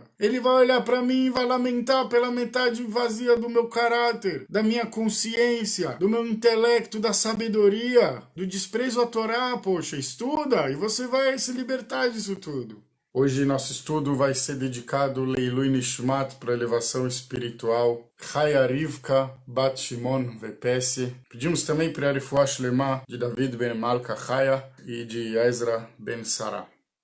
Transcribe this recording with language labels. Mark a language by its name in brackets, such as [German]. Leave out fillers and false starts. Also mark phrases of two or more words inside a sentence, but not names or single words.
[Portuguese] Ele vai olhar para mim e vai lamentar pela metade vazia do meu caráter, da minha consciência, do meu intelecto, da sabedoria, do desprezo à Torá. Poxa, estuda e você vai se libertar disso tudo. Hoje nosso estudo vai ser dedicado [Hebrew] לעילוי נשמת [Portuguese] para elevação espiritual Chaya Rivka Bat Shimon Vepesi. Pedimos também para a [Hebrew] רפואה שלמה [Portuguese] de David ben Malka Chaya e de Ezra ben Sarah.